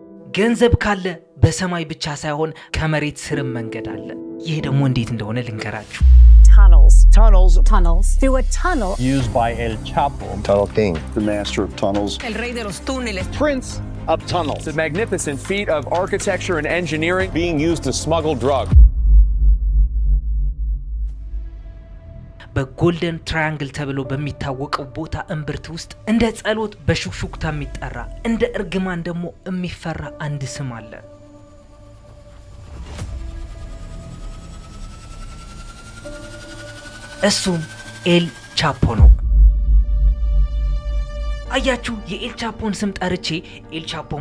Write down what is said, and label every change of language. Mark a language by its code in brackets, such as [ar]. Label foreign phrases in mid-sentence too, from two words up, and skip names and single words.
[am] ገንዘብ ካለ በሰማይ ብቻ ሳይሆን ከመሬት ስርም መንገድ አለ። ይሄ ደግሞ እንዴት እንደሆነ ልንገራችሁ። [en] Tunnels. Through a tunnel. Used by El Chapo. Tunnel King. The master of tunnels. [es] El rey de los túneles. [en] Prince of tunnels. The magnificent feat of architecture and engineering. Being used to smuggle drugs. [am] በጎልደን ትራያንግል ተብሎ በሚታወቀው ቦታ እምብርት ውስጥ እንደ ጸሎት በሹክሹክታ የሚጠራ እንደ እርግማን ደግሞ የሚፈራ አንድ ስም አለ። እሱም ኤል ቻፖ ነው። አያችሁ፣ የኤል ቻፖን ስም ጠርቼ ኤል ቻፖማ